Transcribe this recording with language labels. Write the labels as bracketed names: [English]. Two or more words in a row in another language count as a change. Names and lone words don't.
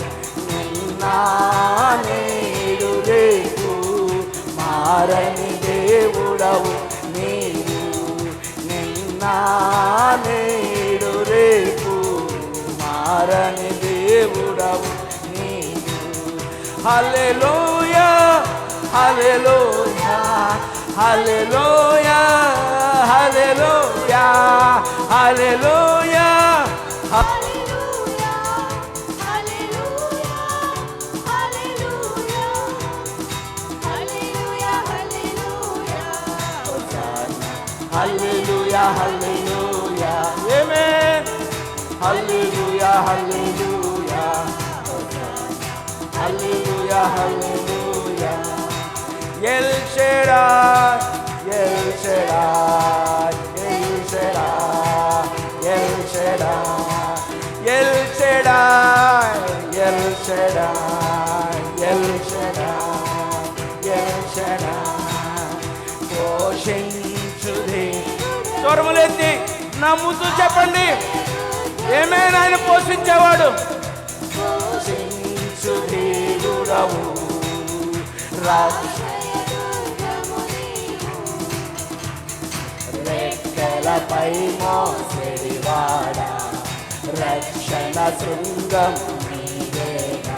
[Telugu] నిన్న నేడు రేపు మారని దేవుడవు నీవు, నిన్న నేడు రేపు మారని దేవుడవు నీవు. హల్లెలూయా హల్లెలూయా హల్లెలూయా హల్లెలూయా హల్లెలూయా. [English] Hallelujah, hallelujah, amen. Hallelujah, hallelujah, hallelujah, hallelujah. El Shaddai, El Shaddai, El Shaddai, El Shaddai, El Shaddai, El Shaddai, El Shaddai, El Shaddai. [Telugu] స్వరములెత్తి నమ్ముతూ చెప్పండి, ఏమైనా ఆయన పోషించేవాడు. పోషించు దేవుడవు, రెక్కలపై మోసెడివాడా, రక్షణ శృంగం నీవేగా.